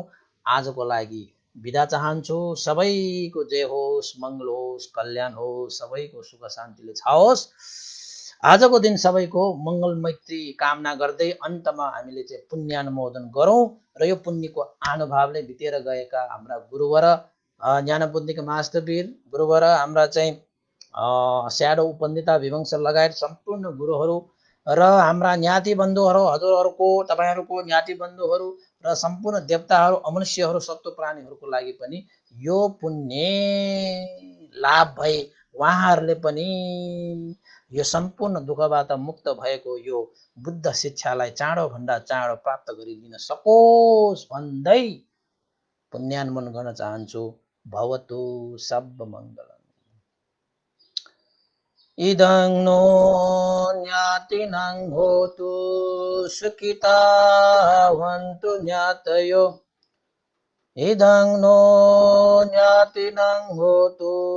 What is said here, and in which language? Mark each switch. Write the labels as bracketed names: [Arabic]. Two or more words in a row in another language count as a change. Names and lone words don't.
[Nepali] आजको लागि बिदा चाहन्छु। सबैको जय होस्, मङ्गल होस्, कल्याण होस्, सबैको सुख शान्तिले छाओस्। आजको दिन सबैको मङ्गल मैत्री कामना गर्दै अन्तमा हामीले चाहिँ पुण्यानुमोदन गरौँ र यो पुण्यको अनुभावले बितेर गएका हाम्रा गुरुवर, ज्ञानबुद्धिका मास्टरवीर गुरुवर, हाम्रा चाहिँ स्याडो उपन्दिता विवंश लगायत सम्पूर्ण गुरुहरू र हाम्रा ज्ञाति बन्धुहरू, हजुरहरूको तपाईहरुको ज्ञाति बन्धुहरू र सम्पूर्ण देवताहरू, अमनुष्यहरू, सत्व प्राणीहरूको लागि पनि यो पुण्य लाभ भई उहाँहरूले पनि यो सम्पूर्ण दुःखबाट मुक्त भएको यो बुद्ध शिक्षालाई चाँडो भन्दा चाँडो प्राप्त गरिदिन सकोस् भन्दै पुण्यानुमोदन गर्न चाहन्छु। [Pali] भवतु सब मङ्गलम्। इदं नो ज्ञातिनां होतु सुखिता भवन्तु ज्ञातयो इदं नो ज्ञातिनं होतु